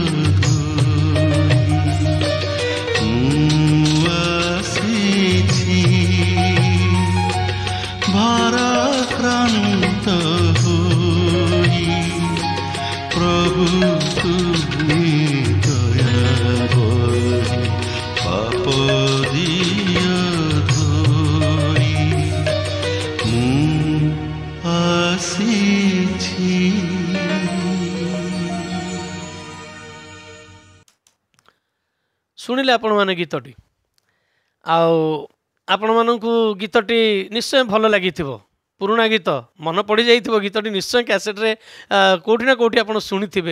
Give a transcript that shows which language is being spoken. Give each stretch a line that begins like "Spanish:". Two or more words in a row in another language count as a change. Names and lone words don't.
Odia: ଆସିଛି ଭାରାକ୍ରାନ୍ତ ହୋଇ ପ୍ରଭୁ ତୁମେ ଦୟା ହୋଇ ପାପ ଦିଅ ଧରି ଆସିଛି। ଶୁଣିଲେ ଆପଣମାନେ ଗୀତଟି ଆଉ ଆପଣମାନଙ୍କୁ ଗୀତଟି ନିଶ୍ଚୟ ଭଲ ଲାଗିଥିବ। ପୁରୁଣା ଗୀତ ମନେ ପଡ଼ିଯାଇଥିବ ଗୀତଟି ନିଶ୍ଚୟ କ୍ୟାସେଟ୍ରେ କେଉଁଠି ନା କେଉଁଠି ଆପଣ ଶୁଣିଥିବେ।